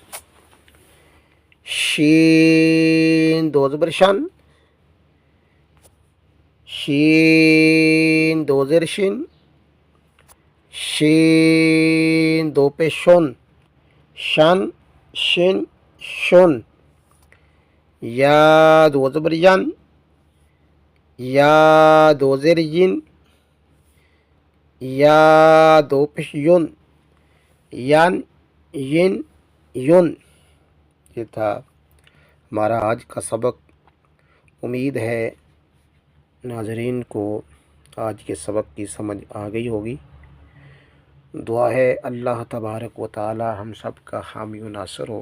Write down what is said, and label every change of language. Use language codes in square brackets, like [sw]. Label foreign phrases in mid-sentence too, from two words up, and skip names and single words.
[ur] شین دو زبر شان، شین دو زیر شین، شین دو پیش شون، شان شین شون۔ یا دو زبر یان، یا دو زیر ین، یا دو پیش یون، یان ین یون۔ یہ تھا ہمارا آج کا سبق۔ امید ہے ناظرین کو آج کے سبق کی سمجھ آ گئی ہوگی۔ دعا ہے اللہ تبارک و تعالی ہم سب کا حامی و ناصر ہو۔